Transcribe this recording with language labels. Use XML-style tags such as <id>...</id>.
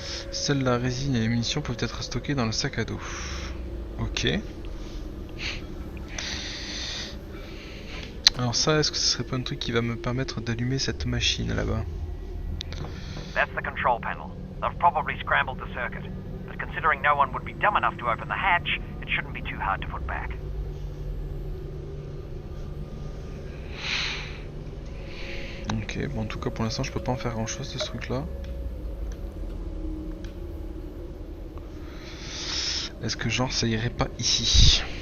<fr>Seule la résine et les munitions peuvent être stockées dans le sac à dos. Ok. Alors ça, est-ce que ce serait pas un truc qui va me permettre d'allumer cette machine là-bas?</fr> <en>That's the control panel. They've probably scrambled the circuit. But considering no one would be dumb enough to open the hatch, it shouldn't be too hard to put back.</en> <fr>Ok, bon en tout cas pour l'instant je peux pas en faire grand chose de ce truc là. Est-ce que genre ça irait pas ici?</fr>